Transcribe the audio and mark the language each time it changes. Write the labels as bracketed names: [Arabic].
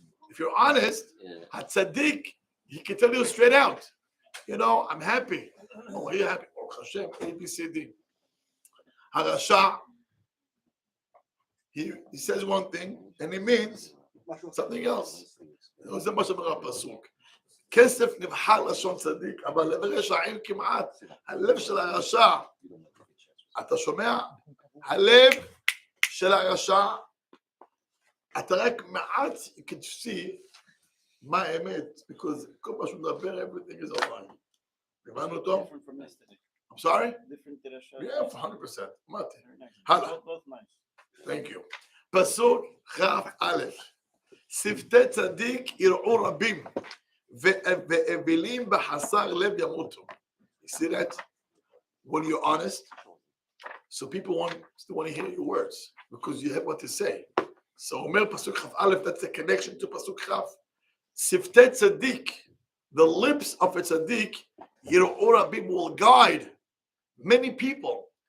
[English] If you're honest, Tzaddik, he can tell you straight out. You know, I'm happy. Oh, are you happy? Oh, Hashem, A, B, C, D. Harasha, he says one thing, and he means something else. [Hebrew] זה מה שאומר הפסוק. כסף נבחר לשון צדיק, אבל לב רשעים כמעט, הלב של הרשע, אתה שומע? הלב של הרשע, אתה רק מעט, [English] you can see [Hebrew] מה האמת, [English] because [Hebrew] כל מה שהוא מדבר, [English] everything is online. [Hebrew] הבנו אותו? [English] I'm sorry? Yeah, 100%. [Hebrew] אמרתי. הלאה. [English] Thank you. [Hebrew] פסוק כ"א. שפתי צדיק יראו רבים, ואבלים בחסר לב ימותו. [English] You see that? When you're honest, so people still want to hear your words, because you have what to say. So [Hebrew] אומר פסוק כ"א, [English] that's a connection to פסוק כ'. [Hebrew] שפתי צדיק, [English] the lips of a tzaddik, [Hebrew] יראו רבים, [English] will guide many people.